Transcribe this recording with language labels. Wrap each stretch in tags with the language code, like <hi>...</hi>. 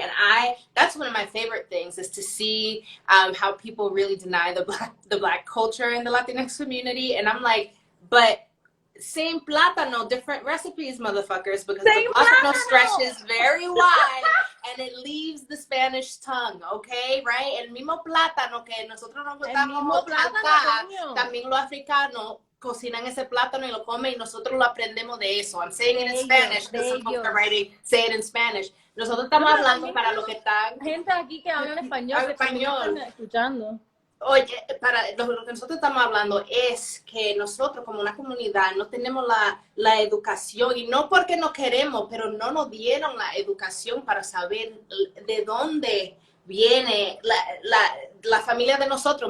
<en>And that's one of my favorite things, is to see how people really deny the black culture in the Latinx community. And I'm like, but same plátano, different recipes, motherfuckers, because the plátano stretches very wide and it leaves the Spanish tongue, okay, right?</en> <es>El mismo plátano que nosotros nos gustamos acá, también los africanos cocinan ese plátano y lo comen, y nosotros lo aprendemos de eso.</es> <en>I'm saying it in Spanish because some folks are writing, say it in Spanish.</en> <es>Nosotros estamos hablando para lo que están... Gente aquí que hablan español, escuchando. Oye, para lo que nosotros estamos hablando es que nosotros como una comunidad no tenemos la educación, y no porque no queremos, pero no nos dieron la educación para saber de dónde viene la familia de nosotros.</es>